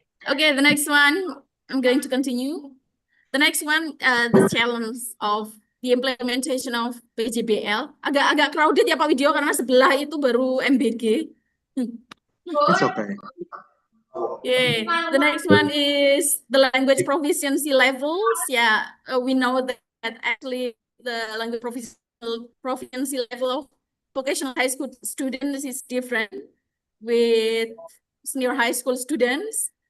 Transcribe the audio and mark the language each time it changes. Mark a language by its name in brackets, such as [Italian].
[English] Oke, the next one I'm going to continue. The next one, the challenge of the implementation of PJBL. [Indonesian] Agak crowded ya Pak Widyo karena sebelah itu baru MBG. [English] It's okay. Okay, the next one is the language proficiency levels. Yeah, we know that actually the language proficiency level of vocational high school students is different with senior high school students.